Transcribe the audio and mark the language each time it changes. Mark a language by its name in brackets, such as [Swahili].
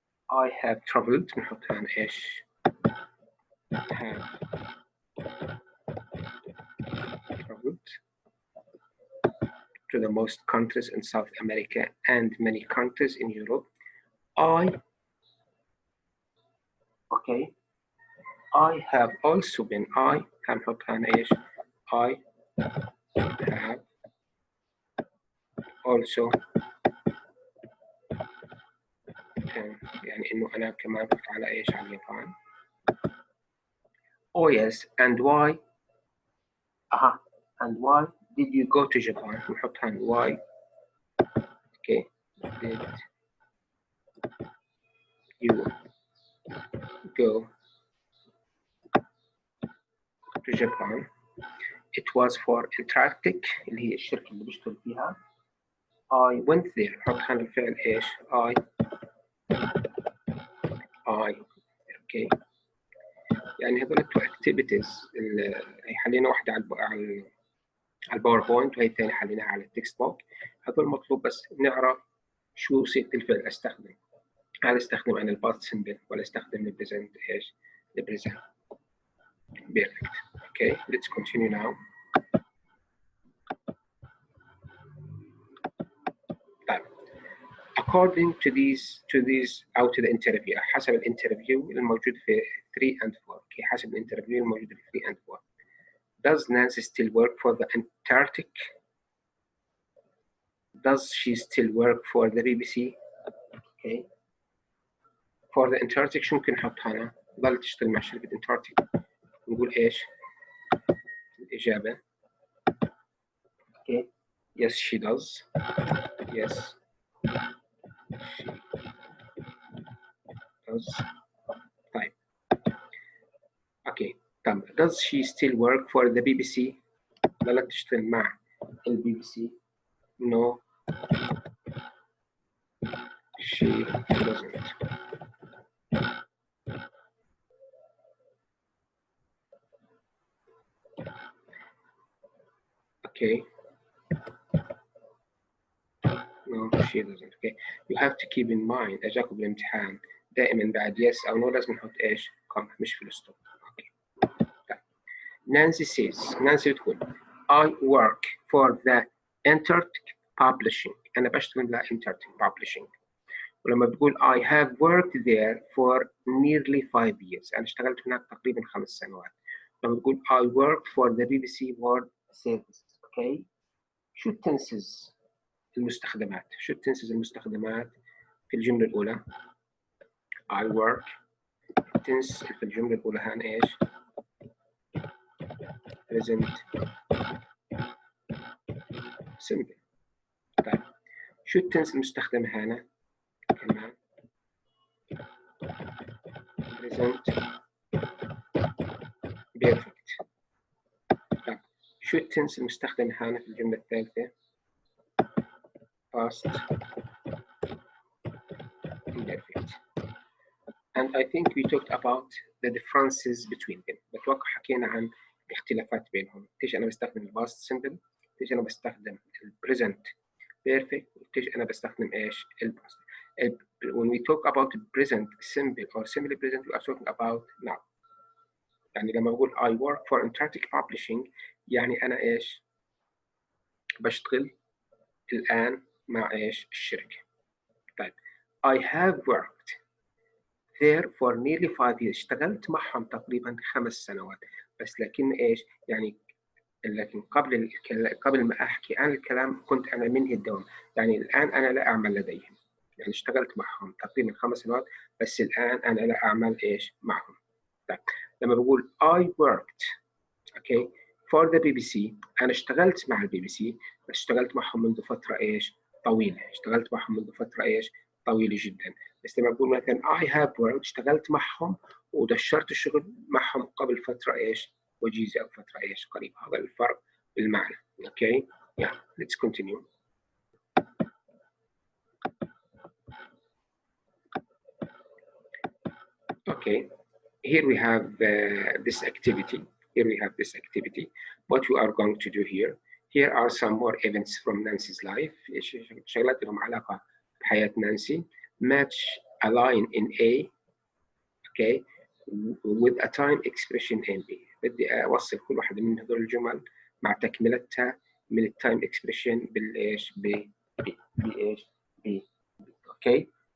[English] I have traveled [Arabic] نحط هنا إيش [English] have traveled to the most countries in South America and many countries in Europe. Okay, I have also been [Arabic] هنحط هنا إيش [English] I have also [Arabic] يعني إنه أنا كمان رحت على إيش على اليابان. [English] Oh yes, and why? And why did you go to Japan? [Arabic] نحط هنا [English] why. Okay, did you go to Japan? It was for Antarctic [Arabic] اللي هي الشركة اللي بشتغل فيها. [English] I went there. [Arabic] نحط هنا الفعل إيش؟ I okay. يعني هذول [English] two activities [Arabic] هي حلينا واحدة على الباوربوينت وهي الثانية حليناها على التكست بوك. هذول مطلوب بس نعرف شو صيغة الفعل أستخدم. هل أستخدم أنا الباست سمبل ولا أستخدم البريزنت إيش؟ البريزنت. [English] Perfect. Okay, let's continue now. [Arabic] طيب. [English] According to these أو to the interview [Arabic] حسب الانترفيو الموجود في [English] 3 and 4. [Arabic] Okay, حسب الانترفيو الموجود في 3 and 4. [English] Does Nancy still work for the Antarctic? Does she still work for the BBC? Okay. For the Antarctic [Arabic] شو ممكن نحط هنا؟ ظل تشتغل مع شركة Antarctic. نقول إيش؟ الإجابة. [English] Okay. Yes, she does. Yes, she does. طيب. Okay. [Arabic] طب [English] does she still work for the BBC? [Arabic] ظلت تشتغل مع BBC. [English] No, she doesn't. Okay. No, she doesn't. Okay. You have to keep in mind [Arabic] أجاكم بالامتحان دائما بعد yes أو no لازم نحط إيش؟ comma مش في الأسلوب. [English] Okay. طيب. Nancy says [Arabic] نانسي بتقول [English] I work for the Antarctic Publishing. [Arabic] أنا بشتغل ل Antarctic Publishing. ولما بتقول [English] I have worked there for nearly 5 years. [Arabic] أنا اشتغلت هناك تقريبا 5 سنوات. لما بتقول [English] I worked for the BBC World Service. Okay. [Arabic] شو التنسز المستخدمات؟ شو التنسز المستخدمات في الجملة الأولى؟ [English] I work. [Arabic] التنس في الجملة الأولى هان إيش؟ [English] present simple. [Arabic] طيب شو التنس المستخدم هنا؟ كمان [English] present perfect. [Arabic] طيب شو التنس المستخدم هنا في الجملة الثالثة؟ [English] past perfect. And I think we talked about the differences between them. [Arabic] بتوقع حكينا عن الاختلافات بينهم. ليش أنا بستخدم الباست سمبل؟ ليش أنا بستخدم البريزنت بيرفكت؟ ليش أنا بستخدم إيش؟ الباست. [English] When we talk about present simple or simple present, we are talking about now. [Arabic] يعني لما بقول [English] I work for Antarctic Publishing [Arabic] يعني أنا إيش؟ بشتغل الآن مع إيش؟ الشركة. طيب [English] I have worked there for nearly 5 years. [Arabic] اشتغلت معهم تقريبا 5 سنوات. بس لكن إيش؟ يعني لكن قبل ما أحكي عن الكلام كنت أنا منهي الدوام. يعني الآن أنا لا أعمل لديهم. يعني اشتغلت معهم تقريبا 5 سنوات بس الآن أنا لا أعمل إيش معهم. طيب لما بقول [English] I worked okay for the BBC [Arabic] أنا اشتغلت مع البي بي سي بس اشتغلت معهم منذ فترة إيش طويلة. اشتغلت معهم منذ فترة إيش طويلة جدا. بس لما بقول مثلا [English] I have worked [Arabic] اشتغلت معهم ودشرت الشغل معهم قبل فترة إيش وجيزة أو فترة إيش قريبة. هذا الفرق بالمعنى. [English] Okay yeah let's continue. Okay, here we have this activity. Here we have this activity. What we are going to do here are some more events from Nancy's life. [Arabic] شغلات لهم علاقة بحياة نانسي. [English] Match a line in A, okay, with a time expression in B. [Arabic] بدي أوصل كل واحدة من هذول الجمل مع تكملتها من التايم اكسبريشن بالايش بايش ب okay.